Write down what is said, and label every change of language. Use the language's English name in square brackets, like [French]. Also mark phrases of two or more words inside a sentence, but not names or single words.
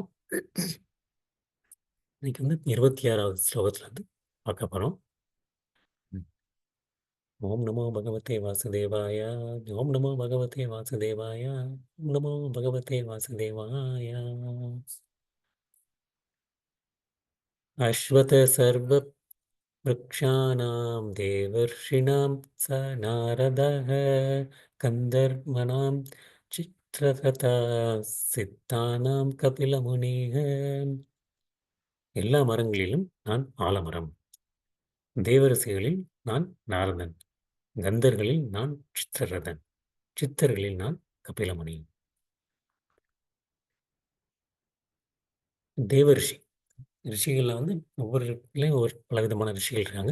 [Tamil] இன்னைக்கு வந்து 26வது ஸ்லோகத்துலேருந்து பார்க்க போகிறோம். [Sanskrit] ओम् नमो भगवते वासुदेवाय. ओम् नमो भगवते वासुदेवाय। ओम् नमो भगवते वासुदेवाय. अश्वत सर्व वृक्षाणां देवर्षीणां स नारदः कन्दर्पणां चित्ररथा सिद्धानां कपिलमुनिः. [Tamil] எல்லா மரங்களிலும் நான் ஆலமரம், தேவரசிகளில் நான் நாரதன், கந்தர்களில் நான் சித்திரரதன், சித்தர்களில் நான் கபிலமுனி. தேவரிஷி ரிஷிகளில் வந்து ஒவ்வொரு இடத்துலையும் ஒவ்வொரு பலவிதமான ரிஷிகள் இருக்காங்க.